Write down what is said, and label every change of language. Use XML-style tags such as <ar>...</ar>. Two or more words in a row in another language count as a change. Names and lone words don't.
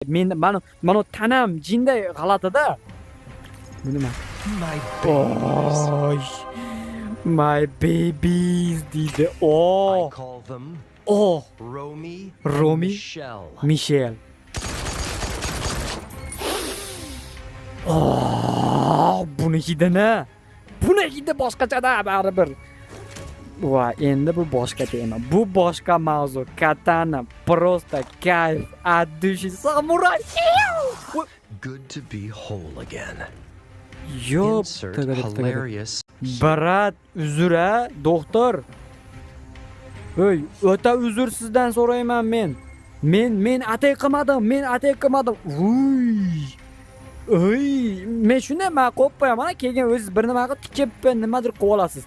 <uz>Men mana tanam jinday g'alatada. Bu nima?</uz> <en>My babies.</en> <uz>Oy.</uz> <en>My babies</en> <uz>deydi.</uz> <en>I Oh. call them Oh. Romy, Romy? and Michelle.</en> <uz>Michel. Oh, bunikida ne? Bunikida boshqachada baribir. Va endi bu boshqa tema. Bu boshqa mavzu. Katana просто kayf,</uz> <ru>от души</ru> <uz>samuray.</uz> <en>Good to be whole again.</en> <uz>Yo'q, Insert tagada.</uz> <en>hilarious.</en> <uz>Barat, uzr a, doktor. Ey, o'ta uzr sizdan so'rayman men. Men atay qilmadim. Uy, men shunday men qo'yib qo'yaman, keyin o'zingiz bir nima qilib tikib nimadir qilib olasiz.</uz>